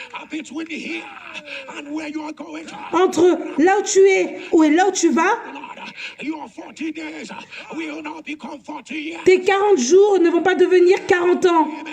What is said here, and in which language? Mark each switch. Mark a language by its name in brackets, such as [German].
[English] Between here and where you are going, [French] Entre là où tu es et là où tu vas, [English] Lord, Your 40 days will not become 40 years. [French] Tes 40 jours ne vont pas devenir 40 ans.